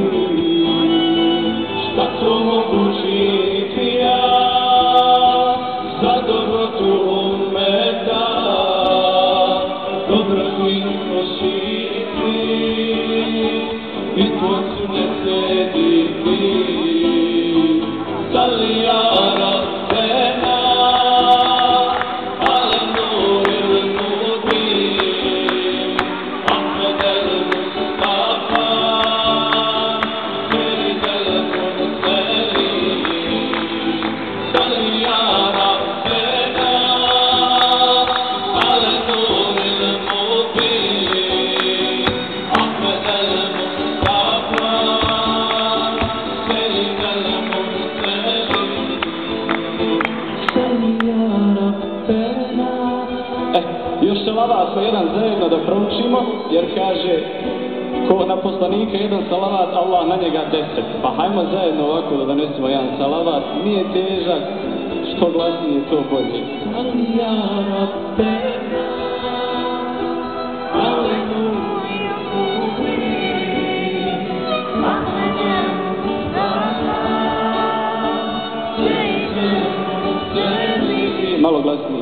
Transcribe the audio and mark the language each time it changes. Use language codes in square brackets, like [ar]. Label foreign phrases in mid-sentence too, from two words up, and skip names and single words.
[bs] Šta to mogu činiti ja, za dobrotu ummeta, dobrotinstvo širiti i tvoj sunnet slijediti. [ar] صل يا ربنا على النور المبين أحمد المصطفى سيد المرسلين. صل يا ربنا على النور المبين أحمد المصطفى سيد المرسلين. صل يا ربنا. [bs] Još salavat po jedan zajedno da proučimo, jer kaže ko na poslanika jedan salavat, Allah na njega 10. Pa hajmo zajedno ovako da donesemo jedan salavat, nije težak, što glasnije to bolje. [ar] صل يا ربنا على النور المبين أحمد المصطفى سيد المرسلين. [bs] Malo glasnije.